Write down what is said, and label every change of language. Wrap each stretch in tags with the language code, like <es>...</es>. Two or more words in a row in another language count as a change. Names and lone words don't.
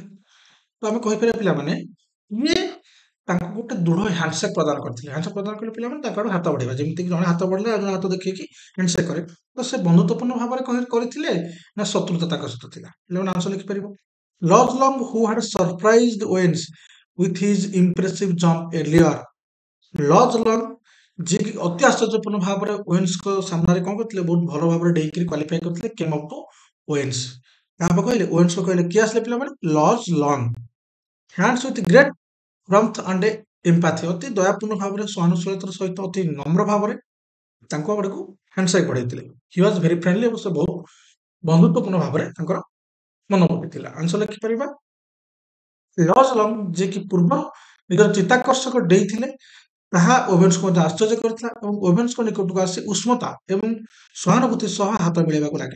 <or>ତ ଆମେ କହିପାରିବା ପିଲାମାନେ ଇଏ ତାଙ୍କୁ ଗୋଟେ ଦୃଢ ହ୍ୟାଣ୍ଡସେକ୍ ପ୍ରଦାନ କରିଥିଲେ। ହ୍ୟାଣ୍ଡସେକ୍ ପ୍ରଦାନ କଲେ ପିଲାମାନେ ତାଙ୍କ ଆଡୁ ହାତ ବଢେଇବା, ଯେମିତିକି ଜଣେ ହାତ ବଢିଲେ ଆଉ ଜଣେ ହାତ ଦେଖେଇକି ହ୍ୟାଣ୍ଡସେକ୍ କରେ। ତ ସେ ବନ୍ଧୁତ୍ୱପୂର୍ଣ୍ଣ ଭାବରେ କରିଥିଲେ ନା ଶତ୍ରୁତା ତାଙ୍କ ସହିତ ଥିଲା? ପିଲାମାନେ ଆନ୍ସର ଲିଖିପାରିବ।</or> <en>ଲଜ୍ ଲଙ୍ଗ ହୁ had surprised Owens with his impressive jump earlier,</en> <or>ଲଜ୍ ଲଙ୍ଗ ଯିଏକି ଅତି ଆଶ୍ଚର୍ଯ୍ୟପୂର୍ଣ୍ଣ ଭାବରେ ୱେନ୍ସଙ୍କ ସାମ୍ନାରେ କଣ କରିଥିଲେ, ବହୁତ ଭଲ ଭାବରେ ଡେଇଁକିରି କ୍ୱାଲିଫାଇ କରିଥିଲେ,</or> <en>came up to Wens.</en> <or>କାହାକୁ କହିଲେ, ୱେନ୍ସକୁ କହିଲେ। କିଏ ଆସିଲେ ପିଲାମାନେ? ଲଜ୍ ଲଙ୍ଗ।</or> <en>hands with great warmth and empathy,</en> <or>ଅତି ଦୟାପୂର୍ଣ୍ଣ ଭାବରେ, ସହାନୁଶୀଳତାର ସହିତ, ଅତି ନମ୍ର ଭାବରେ ତାଙ୍କ ଆଡକୁ ହ୍ୟାଣ୍ଡସେକ୍ ବଢେଇଥିଲେ।</or> <en>he was very friendly,</en> <or>ଏବଂ ସେ ବହୁତ ବନ୍ଧୁତ୍ୱପୂର୍ଣ୍ଣ ଭାବରେ ତାଙ୍କର ମନୋଭୂତି ଥିଲା। ଆନ୍ସର ଲେଖିପାରିବା ଲଜ୍ ଲଙ୍ଗ, ଯିଏକି ପୂର୍ବରୁ ନିଜର ଚିତ୍ତାକର୍ଷକ ଡେଇଁଥିଲେ, ତାହା ଓଭେନ୍ସକୁ ମଧ୍ୟ ଆଶ୍ଚର୍ଯ୍ୟ କରିଥିଲା, ଏବଂ ଓଭେନ୍ସଙ୍କ ନିକଟକୁ ଆସି ଉଷ୍ମତା ଏବଂ ସହାନୁଭୂତି ସହ ହାତ ମିଳେଇବାକୁ ଲାଗିଲେ।</or>